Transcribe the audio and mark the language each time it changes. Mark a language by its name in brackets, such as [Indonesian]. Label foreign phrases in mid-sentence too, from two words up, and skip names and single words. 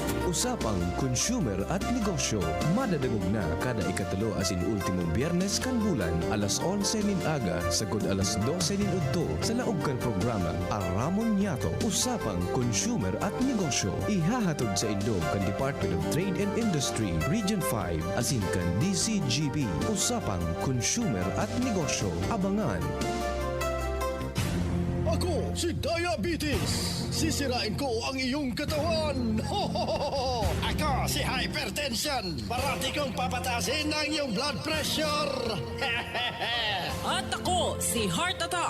[Bikol] Usapang Consumer at Negosyo. Madadagog na kada ikatulo asin ultimong biyernes kan bulan alas 11 nin aga sagod alas 12 nin udto sa laog kan programa Aramon Yato. Usapang Consumer at Negosyo. Ihahatod sa indog kan Department of Trade and Industry Region 5 asin kan DCGB. Usapang Consumer at Negosyo. Abangan. [Filipino] Ako si Diabetes. Sisirain ko ang iyong katawan. Ako si Hypertension. Parati kong papatasin ang iyong [English] blood pressure. [Filipino] At ako si Heart Attack.